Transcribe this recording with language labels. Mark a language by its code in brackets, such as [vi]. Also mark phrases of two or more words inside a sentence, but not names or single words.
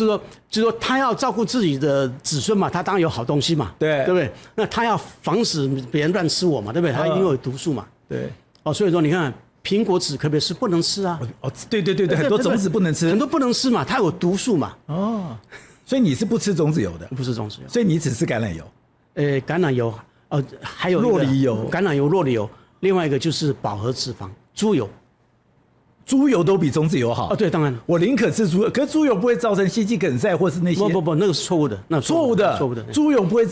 [zh] 就是說他要照顧自己的子孫嘛，他當然有好東西嘛。對不對？那他要防止別人亂吃我嘛，對不對？他一定有毒素嘛。對。所以說你看。蘋果籽可不可以吃？不能吃啊！對，很多種子不能吃，很多不能吃嘛，它有毒素嘛。所以你是不吃種子油的？不吃种子油，所以你只吃橄欖油。橄酪油，還有酪梨油、橄欖油、酪梨油，另外一個就是飽和脂肪，豬油。豬油都比種子油好對，當然，我寧可吃豬油，可是豬油不會造成心肌梗塞或是那些。不，那個是錯誤的，那錯誤的，豬油不會